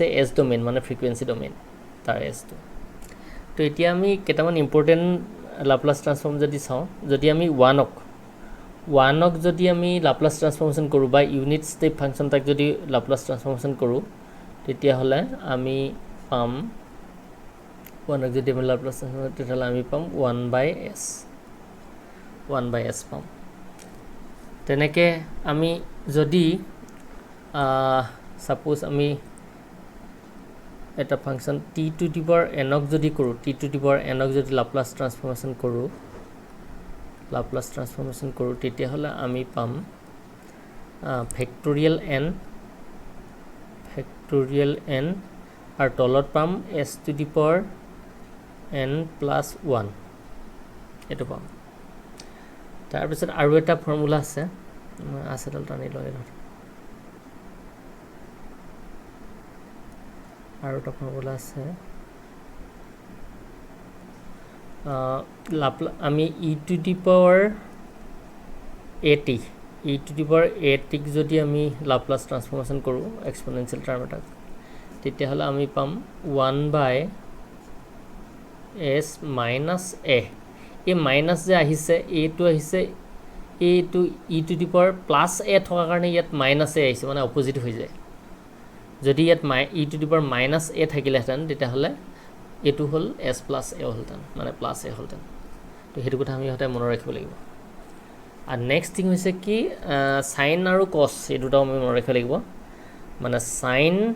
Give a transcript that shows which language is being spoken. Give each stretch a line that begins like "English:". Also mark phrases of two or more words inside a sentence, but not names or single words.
English: s domain
Assamese: মানে
English: frequency domain
Assamese: তাৰ এছটো তো এতিয়া আমি কেইটামান
English: important Laplace transform
Assamese: যদি চাওঁ যদি আমি ওৱানক যদি আমি
English: Laplace transformation
Assamese: কৰোঁ বা
English: unit step function
Assamese: তাক যদি
English: Laplace transformation
Assamese: কৰোঁ তেতিয়াহ'লে আমি পাম ওৱানক যদি আমি
English: Laplace transform
Assamese: তেতিয়াহ'লে আমি পাম 1/s পাম তেনেকৈ আমি যদি সাপোজ আমি এটা ফাংচন
English: t to the power n
Assamese: যদি কৰোঁ
English: t to the power n
Assamese: যদি
English: Laplace transformation
Assamese: কৰোঁ তেতিয়াহ'লে আমি পাম ফেক্টৰিয়েল n আৰু তলত পাম
English: s to the power n plus 1
Assamese: এইটো পাম তাৰপিছত আৰু এটা ফৰ্মুলা আছে আছেডাল টানি লয় আৰু এটা ফৰ্মুলা আছে আমি
English: e to the power at
Assamese: ক যদি আমি
English: Laplace transformation
Assamese: কৰোঁ
English: exponential term
Assamese: এটাক তেতিয়াহ'লে আমি পাম 1/s
English: minus a
Assamese: এই মাইনাছ যে আহিছে এইটো আহিছে এইটো
English: e to the power plus a
Assamese: থকাৰ কাৰণে ইয়াত
English: minus a
Assamese: আহিছে মানে অপজিট হৈ যায় যদি ইয়াত
English: e to the power minus a
Assamese: থাকিলেহেঁতেন তেতিয়াহ'লে এইটো হ'ল
English: s plus a
Assamese: হ'লহেঁতেন মানে
English: plus a
Assamese: হ'লহেঁতেন তো সেইটো কথা আমি সদায় মনত ৰাখিব লাগিব আৰু
English: next thing
Assamese: হৈছে কি চাইন আৰু কছ এই দুটাও আমি মনত ৰাখিব লাগিব মানে চাইন